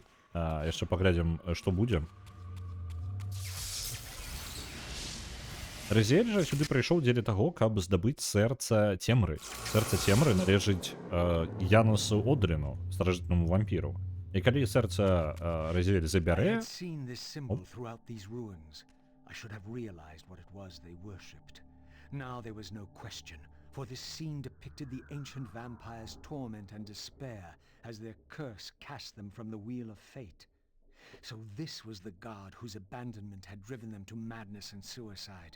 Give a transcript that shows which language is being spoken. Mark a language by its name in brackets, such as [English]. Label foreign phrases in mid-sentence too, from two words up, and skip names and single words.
[Belarusian] Яшчэ паглядзім, што будзе. Разіэль жа сюды прыйшоў дзеля таго, каб здабыць сэрца Цемры. Сэрца Цемры належыць Янусу Одрину, старажытнаму вампіру. І калі сэрца Разіэль забярэ... [English] For this scene depicted the ancient vampires' torment and despair as their curse cast them from the wheel of fate. So this was the god whose abandonment had driven them to madness and suicide.